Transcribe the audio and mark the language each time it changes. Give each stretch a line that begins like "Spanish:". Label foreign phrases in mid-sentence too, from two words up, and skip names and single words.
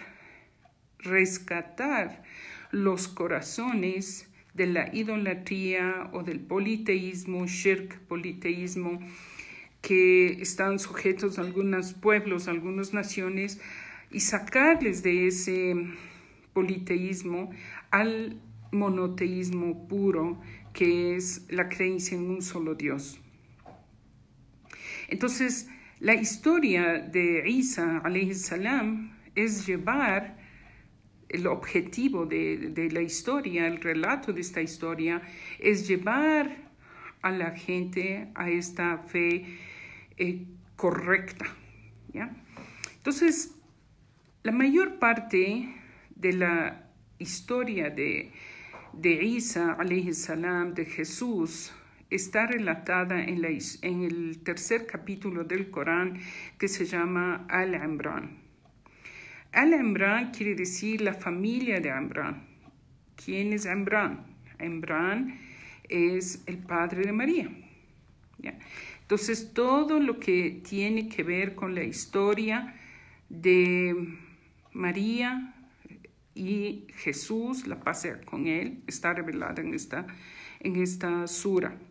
Spanish: rescatar los corazones de la idolatría o del politeísmo, shirk, politeísmo, que están sujetos a algunos pueblos, a algunas naciones, y sacarles de ese politeísmo al monoteísmo puro, que es la creencia en un solo Dios. Entonces, la historia de Isa
Arabic: عليه السلام
Spanish: es llevar el objetivo de la historia, el relato de esta historia, es llevar a la gente a esta fe correcta, ¿ya? Entonces, la mayor parte de la historia de Isa
Arabic: عليه السلام,
Spanish: de Jesús, está relatada en el tercer capítulo del Corán, que se llama Al-Imran. Al-Imran quiere decir la familia de Imran. ¿Quién es Imran? Imran es el padre de María, ¿ya? Entonces, todo lo que tiene que ver con la historia de María y Jesús, la paz sea con él, está revelada en esta sura.